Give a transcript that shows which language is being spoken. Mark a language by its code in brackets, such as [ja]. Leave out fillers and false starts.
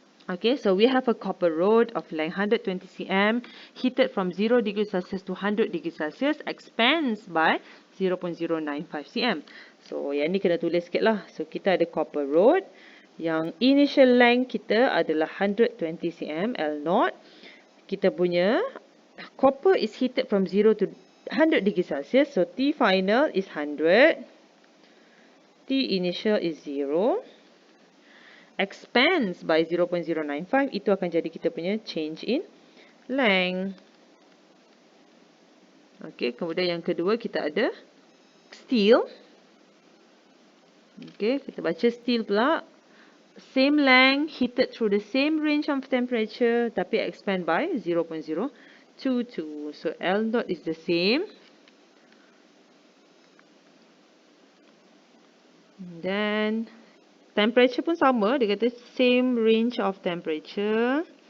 [en] Okay, so we have a copper rod of length 120 cm, heated from 0 degrees Celsius to 100 degrees Celsius, expands by 0.095 cm. [ms] So, yang ni kena tulis sikit lah. So, kita ada copper rod, yang initial length kita adalah 120 cm, L0. [en] Kita punya copper is heated from 0 to 100 degrees Celsius. So, T final is 100. T initial is 0. Expands by 0.095. [ms] Itu akan jadi kita punya change in length. Okay, kemudian yang kedua kita ada steel. Okay, kita baca steel pula. [en] Same length, heated through the same range of temperature, tapi expand by 0.022. So, L dot is the same. Then, temperature [ms] pun sama. Dia kata [en] same range of temperature.